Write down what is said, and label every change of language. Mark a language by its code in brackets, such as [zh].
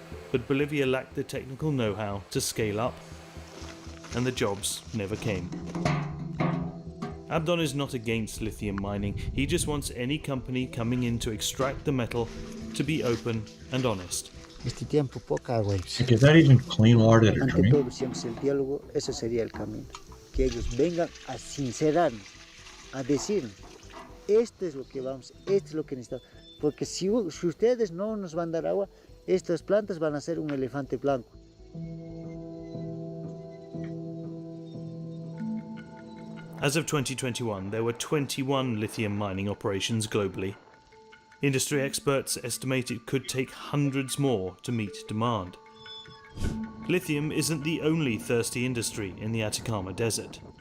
[en] But Bolivia lacked the technical know-how to scale up, and the jobs never came. Abdon is not against lithium mining. He just wants any company coming in to extract the metal to be open and honest. [es] Este tiempo poca agua. [en] Is that even clean water that are [es] Ante todo, siempre el diálogo, ese sería el camino. Que ellos vengan a sincerarnos, a decir, esto es lo que vamos, esto es lo que necesitamos. Porque si ustedes no nos van a dar agua, estas plantas van a ser un elefante blanco. [en] As of 2021, there were 21 lithium mining operations globally. Industry experts estimate it could take hundreds more to meet demand. Lithium isn't the only thirsty industry in the Atacama Desert.